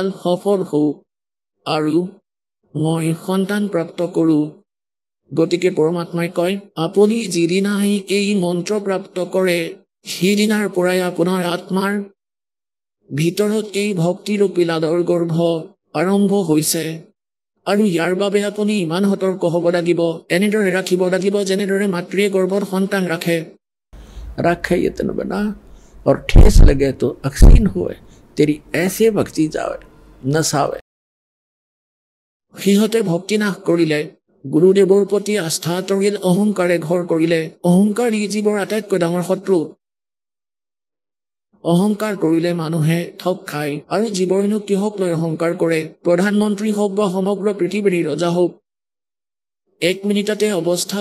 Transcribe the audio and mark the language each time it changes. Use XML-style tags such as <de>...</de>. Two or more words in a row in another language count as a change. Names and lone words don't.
<as>সফল হওক আৰু মই সন্তান প্ৰাপ্ত কৰোঁ গতিকে পৰমাত্মাই কয় আপুনি যিদিনাই এই মন্ত্ৰ প্ৰাপ্ত কৰে সেইদিনাৰ পৰাই আপোনাৰ আত্মাৰ ভিতৰত এই ভক্তিৰূপী লাডৰ গৰ্ভ আৰম্ভ হৈছে আৰু ইয়াৰ বাবে আপুনি ইমান সতৰ্ক হ'ব লাগিব এনেদৰে ৰাখিব লাগিব যেনেদৰে মাতৃয়ে গৰ্ভত সন্তান</as> <hi>रखे ये तन बना और ठेस लगे तो अक्सीन हुए तेरी ऐसे भक्ति जावे नसावे</hi> <as>সিহঁতে ভক্তি নাশ কৰিলে গুৰুদেৱৰ প্ৰতি আস্থা তৰিল অহংকাৰে ঘৰ কৰিলে অহংকাৰ জীৱৰ আটাইতকৈ ডাঙৰ শত্ৰু অহংকাৰ কৰিলে মানুহে ঠগ খায় আৰু জীৱৰেনো কিহক লৈ অহংকাৰ কৰে প্ৰধানমন্ত্ৰী হওক বা সমগ্ৰ পৃথিৱীৰ ৰজা হওক 1 মিনিটতে অৱস্থা</as>